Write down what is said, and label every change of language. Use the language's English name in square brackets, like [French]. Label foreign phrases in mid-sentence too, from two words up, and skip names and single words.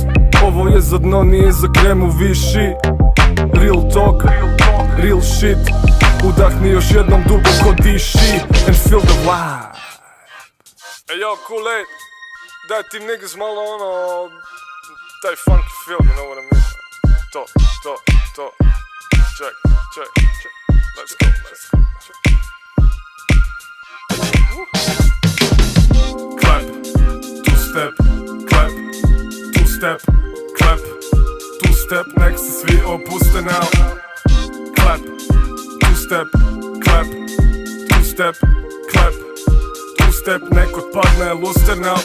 [Serbian] Ovo je za dno, nije za kremu viši. [English] Real talk, real shit. [Serbian] Udahni još jednom duboko diši [English] and feel the vibe. Ey yo, Kool-Aid, [Serbian] daj tim [English] niggas [Serbian] malo ono, taj [English] funky feel, you know what I mean? To, check, let's go. Clap, two-step, clap, two-step, clap, two-step, [Serbian] nek se svi opuste now. [English] Clap, two-step, clap, two-step, clap, two-step, [Serbian] nek otpadne luster [English] now.